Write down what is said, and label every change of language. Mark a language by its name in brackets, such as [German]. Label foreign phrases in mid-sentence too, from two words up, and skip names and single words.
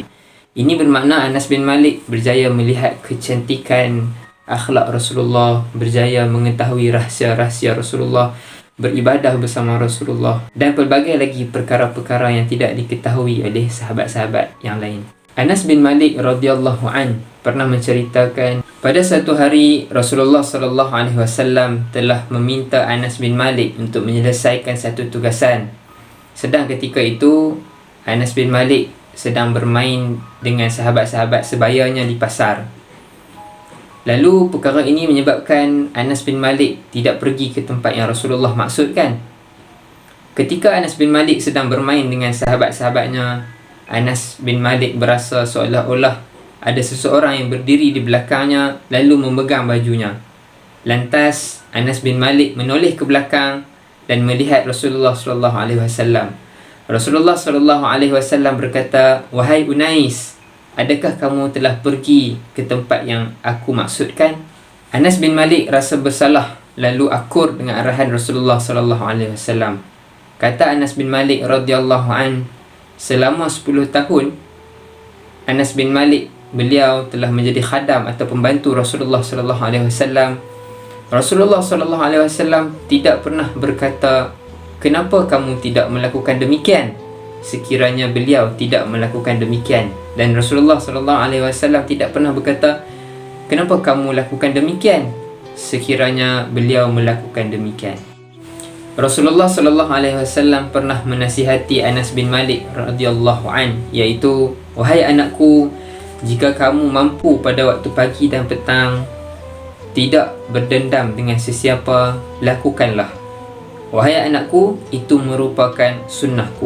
[Malay] Ini bermakna Anas bin Malik berjaya melihat kecantikan akhlak Rasulullah, berjaya mengetahui rahsia-rahsia Rasulullah, beribadah bersama Rasulullah dan pelbagai lagi perkara-perkara yang tidak diketahui oleh sahabat-sahabat yang lain. Anas bin Malik [Arabic] رضي الله عن [Malay] pernah menceritakan, pada satu hari Rasulullah [Arabic] صلى الله عليه وسلم [Malay] telah meminta Anas bin Malik untuk menyelesaikan satu tugasan. Sedang ketika itu Anas bin Malik sedang bermain dengan sahabat-sahabat sebayanya di pasar. Lalu perkara ini menyebabkan Anas bin Malik tidak pergi ke tempat yang Rasulullah maksudkan. Ketika Anas bin Malik sedang bermain dengan sahabat-sahabatnya, Anas bin Malik berasa seolah-olah ada seseorang yang berdiri di belakangnya lalu memegang bajunya. Lantas Anas bin Malik menoleh ke belakang dan melihat Rasulullah [Arabic] صلى الله عليه وسلم. [Malay] Rasulullah [Arabic] صلى الله عليه وسلم [Malay] berkata, "Wahai Unais, adakah kamu telah pergi ke tempat yang aku maksudkan?" Anas bin Malik rasa bersalah lalu akur dengan arahan Rasulullah [Arabic] صلى الله عليه وسلم. [Malay] Kata Anas bin Malik [Arabic] رضي الله عن, [Malay] selama 10 tahun Anas bin Malik beliau telah menjadi khadam atau pembantu Rasulullah [Arabic] صلى الله عليه وسلم. [Malay] Rasulullah [Arabic] صلى الله عليه وسلم [Malay] tidak pernah berkata, "Kenapa kamu tidak melakukan demikian?" sekiranya beliau tidak melakukan demikian. Dan Rasulullah [Arabic] صلى الله عليه وسلم [Malay] tidak pernah berkata, "Kenapa kamu lakukan demikian?" sekiranya beliau melakukan demikian. Rasulullah [Arabic] صلى الله عليه وسلم [Malay] pernah menasihati Anas bin Malik [Arabic] رضي الله عن, [Malay] iaitu, "Wahai anakku, jika kamu mampu pada waktu pagi dan petang tidak berdendam dengan sesiapa, lakukanlah. Wahai anakku, itu merupakan sunnahku.